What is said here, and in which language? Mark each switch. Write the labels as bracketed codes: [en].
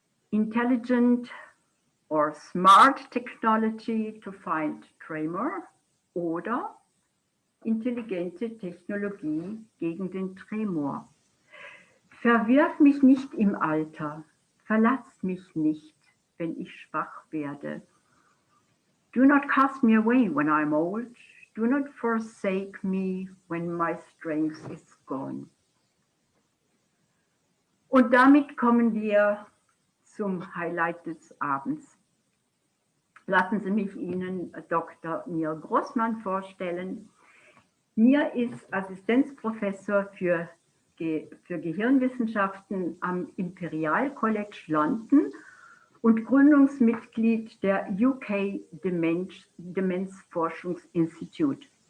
[en] Intelligent or smart technology to find tremor [de] oder intelligente Technologie gegen den Tremor. Verwirf mich nicht im Alter, verlass mich nicht, wenn ich schwach werde. [en] Do not cast me away when I'm old, do not forsake me when my strength is gone. [de] Und damit kommen wir zum Highlight des Abends. Lassen Sie mich Ihnen Dr. Nir Grossman vorstellen. Nir ist Assistenzprofessor für Gehirnwissenschaften am Imperial College London und Gründungsmitglied der UK Demenz Forschungsinstitut.